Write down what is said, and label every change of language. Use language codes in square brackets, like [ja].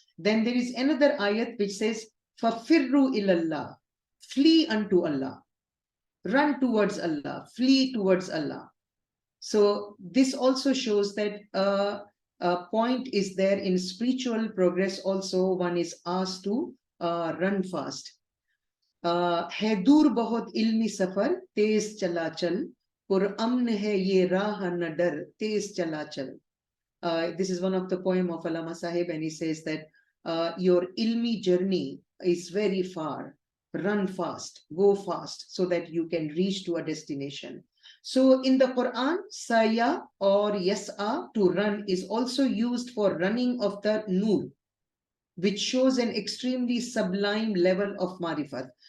[en] Then there is another ayat which says, "Fafirru ilallah," flee unto Allah, run towards Allah, flee towards Allah. So this also shows that a point is there in spiritual progress also. One is asked to run fast. [hi] है दूर बहुत इल्मी सफर तेज चला चल, पुरअमन है ये राह न डर तेज चला चल. [en] This is one of the poem of Allama Sahib, and he says that your ilmi journey is very far. Run fast, go fast, so that you can reach to a destination. So in the Quran, saya or yas'a, to run, is also used for running of the nur, which shows an extremely sublime level of marifat.